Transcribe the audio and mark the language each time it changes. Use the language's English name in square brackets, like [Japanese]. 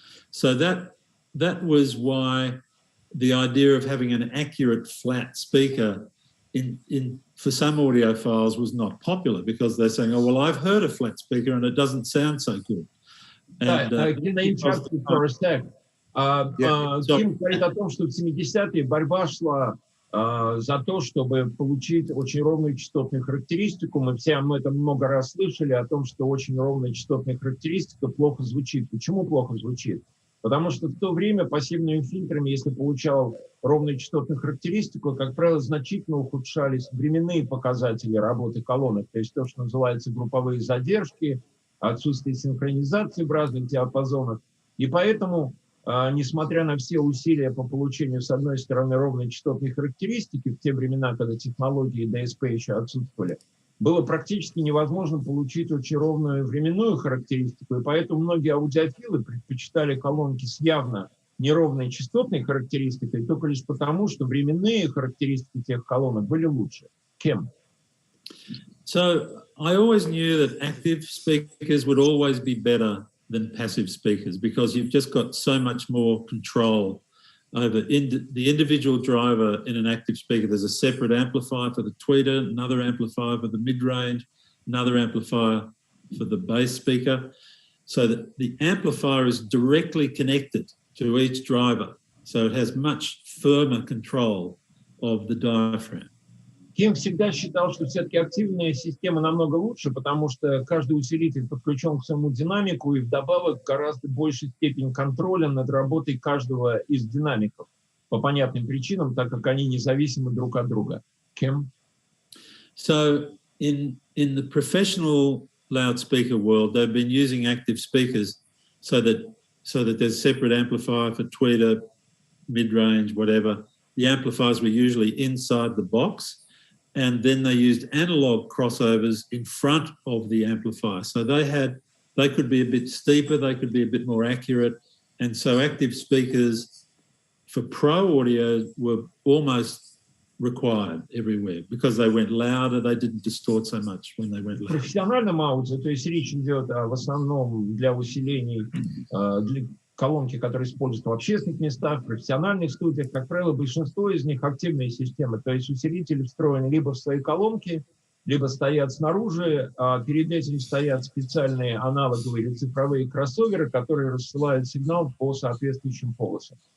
[English] So that was why the idea of having an accurate flat speaker for some audiophiles was not popular, because they're saying, oh, well, I've heard a flat speaker and it doesn't sound so good. And, Can I interrupt you for a sec? [Russian] Ким говорит о том, что в 70-е борьба шла за то, чтобы получить очень ровную частотную характеристику. Мы это много раз слышали о том, что очень ровная частотная характеристика плохо звучит. Почему плохо звучит? Потому что в то время пассивными фильтрами, если получал ровную частотную характеристику, как правило, значительно ухудшались временные показатели работы колонок, то есть то, что называется групповые задержки, отсутствие синхронизации в разных диапазонах. И поэтому, несмотря на все усилия по получению, с одной стороны, ровной частотной характеристики, в те времена, когда технологии DSP еще отсутствовали, было практически невозможно получить очень ровную временную характеристику, и поэтому многие аудиофилы предпочитали колонки с явно неровной частотной характеристикой только лишь потому, что временные характеристики тех колонок были лучше. Кем? [English] So I always knew that active speakers would always be better than passive speakers, because you've just got so much more control over the individual driver in an active speaker. There's a separate amplifier for the tweeter, another amplifier for the mid-range, another amplifier for the bass speaker, so that the amplifier is directly connected to each driver. So it has much firmer control of the diaphragm. [Russian] Ким всегда считал, что все-таки активная система намного лучше, потому что каждый усилитель подключен к своему динамику и вдобавок гораздо большей степень контроля над работой каждого из динамиков по понятным причинам, так как они независимы друг от друга. Ким? [English] So in the professional loudspeaker world, they've been using active speakers so that there's separate amplifier for tweeter, mid-range, whatever. The amplifiers were usually inside the box, and then they used analog crossovers in front of the amplifier. So they could be a bit steeper, they could be a bit more accurate, and so active speakers for pro audio were almost required everywhere because they went louder, they didn't distort so much when they went [Russian] В [English] louder. [Russian] профессиональном аудио, то есть речь идет в основном для усилений для колонки, которые используются в общественных местах, в профессиональных студиях, как правило, большинство из них активные системы, то есть усилители встроены либо в свои колонки, либо стоят снаружи, а перед этим стоят специальные аналоговые или цифровые кроссоверы, которые рассылают сигнал по соответствующим полосам.